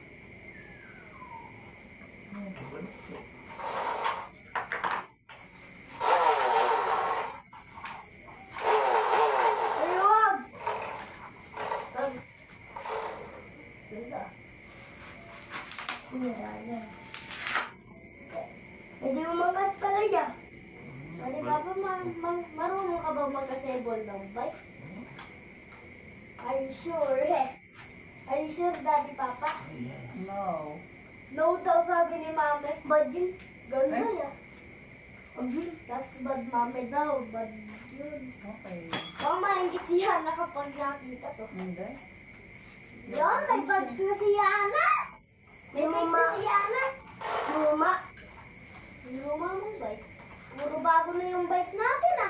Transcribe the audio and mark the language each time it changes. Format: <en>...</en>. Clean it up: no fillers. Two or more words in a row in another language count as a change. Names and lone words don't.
<tl>Ayun! Sira yan. Pwede umangat pala yan. Pwede Papa, marunong ka ba mag-assemble ng bike?</tl> <en>Are you sure? Are you sure, Daddy Papa? No.</en> <tl>No daw sabi ni Mami. Bad yun. Ganda Eh? yan.</tl> <en>That's bad Mami daw.</en> <tl>Bad yun. Okay. Baka maingit si Yana kapag nakita to. Hindi. Yan, may bad na si Yana. May bike na si Yana. Luma. Luma mong bike. Puro bago na yung bike natin ah.</tl>